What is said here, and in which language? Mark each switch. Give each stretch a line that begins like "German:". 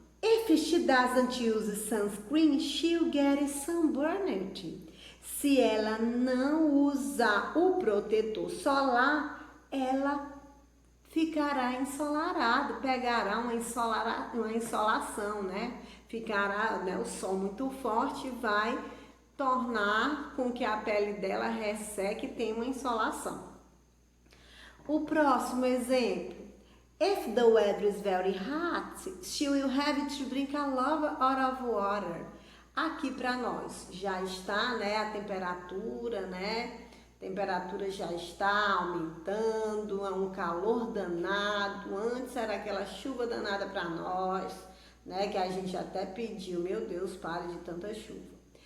English: If she doesn't use sunscreen, she'll get sunburned.
Portuguese: Se ela não usar o protetor solar, ela ficará ensolarada, pegará uma insolação, né? Ficará, né, o sol muito forte vai tornar com que a pele dela resseque e tenha uma insolação. O próximo exemplo.
English: If the weather is very hot, she will have to drink a lot of water.
Portuguese: Aqui para nós já está, né, a temperatura, né? A temperatura já está aumentando, é um calor danado. Antes era aquela chuva danada para nós, né, que a gente até pediu, meu Deus, pare de tanta chuva.